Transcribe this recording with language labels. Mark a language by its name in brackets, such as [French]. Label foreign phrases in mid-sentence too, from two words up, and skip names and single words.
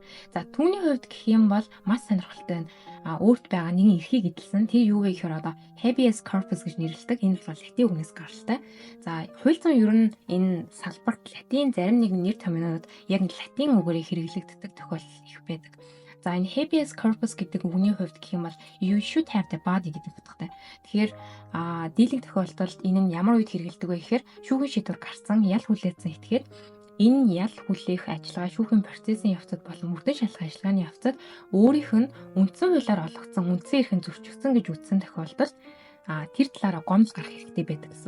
[Mongolian] За түүний хувьд гэх юм бол маш сонирхолтой байна. Өөрт байгаа нэгэн эрхийг эдэлсэн. Тэр юу вэ гэхээр одоо [Latin] habeas corpus [Mongolian] гэж нэрлэдэг. Энэ бол латин үгнээс гаралтай. За хууль зүйн ер нь энэ салбарт латин зарим нэгэн нэр томьёонууд яг латин үгээр хэрэглэгддэг тохиолдол их байдаг. За энэ [Latin] habeas corpus [Mongolian] гэдэг үгний хувьд гэх юм бол [English] you should have the body [Mongolian] гэдэг утгатай. Тэгэхээр дийлэнх тохиолдолд энэ нь ямар үед хэрэглэдэг вэ гэхээр шүүхийн шийдвэр гарсан, ял хүлээсэн этгээд энэ ял хүлээх ажиллагаа шүүхийн процессын явцад болон мөрдөн шалгах ажиллагааны явцад өөрийнх нь үндсэн хуулиар олгогдсон үндсэн эрхэн зөрчигдсөн гэж үзсэн тохиолдолд тэр талаараа гомдол гарах хэрэгтэй байдаг гэсэн.